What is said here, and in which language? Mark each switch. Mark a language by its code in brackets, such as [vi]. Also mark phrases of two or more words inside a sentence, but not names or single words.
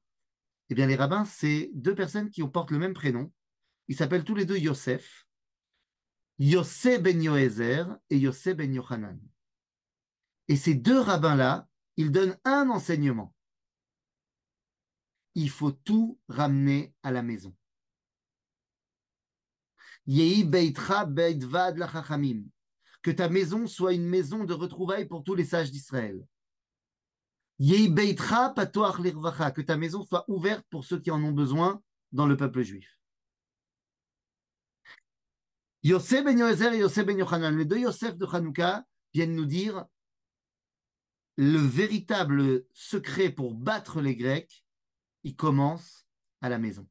[fr] Eh bien, les rabbins, c'est deux personnes qui portent le même prénom. Ils s'appellent tous les deux Yosef. Yossé ben Yoézer et Yossé ben Yochanan. Et ces deux rabbins-là, il donne un enseignement. Il faut tout ramener à la maison. [he] יהי ביתך בית ועד לחכמים. [fr] Que ta maison soit une maison de retrouvailles pour tous les sages d'Israël. [he] יהי ביתך פתוח לרווחה. [fr] Que ta maison soit ouverte pour ceux qui en ont besoin dans le peuple juif. Yosef ben Yoézer et Yosef ben Yochanan, les deux Yosef de Hanouka, viennent nous dire le véritable secret pour battre les Grecs, il commence à la maison.